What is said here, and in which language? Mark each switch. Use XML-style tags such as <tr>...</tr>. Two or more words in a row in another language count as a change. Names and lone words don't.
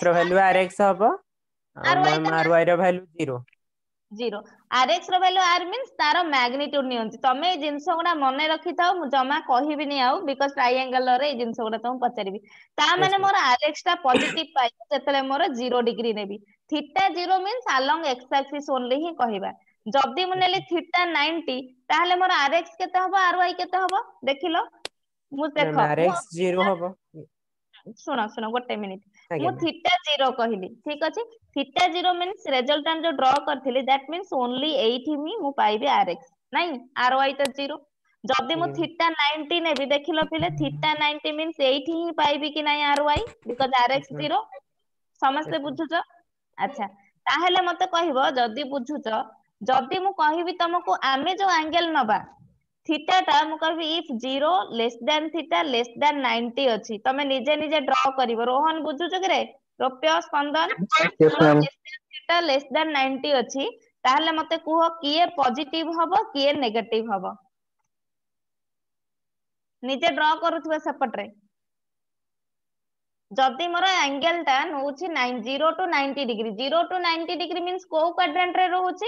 <or>ର ଭ୍ୟାଲୁ RX ହବ, ଆଉ Ry ମ୍ୟାମ୍ ତ RY ର ଭ୍ୟାଲୁ 0। 0। Rx ର ଭ୍ୟାଲୁ R means ତାର ମ୍ୟାଗ୍ନିଟ୍ୟୁଡ ନିଅନ୍ତି। ତମେ ଏଇ ଜିନିଷ ଗୁଡା ମନେ ରଖିଥାଅ, ମୁଁ ଜମା କହିବିନି ଆଉ,</or> <en>because triangle</en> <or>ରେ ଏଇ ଜିନିଷ ଗୁଡା ତମକୁ ପଚାରିବି। ତା ୟେସ୍ ମାନେ ମ୍ୟାମ୍। ମୋର Rx ଟା ପଜିଟିଭ ପାଇବ ଯେତେବେଳେ ମୋର 0 ଡିଗ୍ରୀ ନେବି।</or> <en>θ 0 means along x axis only</en> <or>ହିଁ କହିବା। ଯଦି ମୁଁ ନେଲି θ 90, ତାହେଲେ ମୋର Rx କେତେ ହବ, Ry କେତେ ହବ ଦେଖିଲ? ମୁଁ ମ୍ୟାମ୍ ଦେଖ ମୁଁ RX 0 ହବ। ଶୁଣ ଗୋଟେ ମିନିଟ, ଆଜ୍ଞା ମୁଁ ମ୍ୟାମ୍। θ 0 କହିଲି, ଠିକ ଅଛି। θ 0 means ରେଜଲ୍ଟାଣ୍ଟ ଯୋଉ ଡ୍ର କରିଥିଲି,</or> <en>that means only</en> <or>ଏଇଠି ହିଁ ମୁଁ ପାଇବି Rx, ନାଇଁ Ry ତ 0। ଯଦି ମୁଁ ଆଜ୍ଞା θ 90 ନେବି, ଦେଖିଲ ପିଲେ θ 90 means ଏଇଠି ହିଁ ପାଇବି କି ନାଇଁ Ry, ବିକଜ Rx ମ୍ୟାମ୍। 0। ସମସ୍ତେ</or> <en>Yes ma'am.</en> <or>ବୁଝୁଛ? ଆଚ୍ଛା ତାହେଲେ ମତେ କହିବ, ଯଦି ବୁଝୁଛ, ଯଦି ମୁଁ କହିବି ତମକୁ ଆମେ ଯୋଉ ଆଙ୍ଗେଲ ନବା θ ଟା, ମୁଁ କହିବି</or> <en>if 0 less than θ less than 90</en> <or>ଅଛି, ତମେ ନିଜେ ନିଜେ ଡ୍ର କରିବ। ରୋହନ ବୁଝୁଛୁ କିରେ? ରୌପ୍ୟ, ସ୍ପନ୍ଦନ,</or> <en>Yes, ma'am. θ less than 90</en> <or>ଅଛି, ତାହେଲେ ମତେ କୁହ କିଏ ପଜିଟିଭ ହବ କିଏ ନେଗେଟିଭ ହବ? ନିଜେ ଡ୍ର କରୁଥିବ ସେପଟରେ। ଯଦି ମୋର ଆଙ୍ଗେଲ ଟା ନଉଛି 0 to 90 ଡିଗ୍ରୀ, 0 to 90 ଡିଗ୍ରୀ ମିନ୍ସ କୋଉ କ୍ୱାଡ୍ରାଣ୍ଟ ରେ ରହୁଛି?</or>